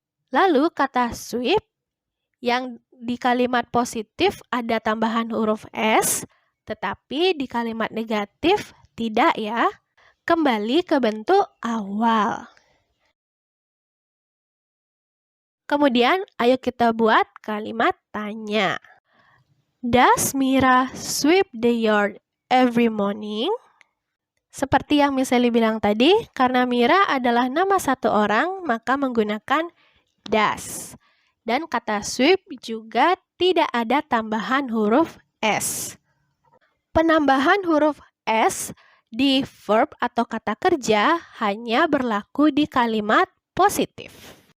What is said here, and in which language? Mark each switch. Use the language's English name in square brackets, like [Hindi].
[Indonesian] Lalu kata sweep, yang di kalimat positif ada tambahan huruf S, tetapi di kalimat negatif tidak ya. Kembali ke bentuk awal. Kemudian, ayo kita buat kalimat tanya. [English] Does Mira sweep the yard every morning? [Indonesian] Seperti yang Miss Sally bilang tadi, karena Mira adalah nama satu orang, maka menggunakan does. Dan kata sweep juga tidak ada tambahan huruf S. Penambahan huruf S di verb atau kata kerja hanya berlaku di kalimat positif.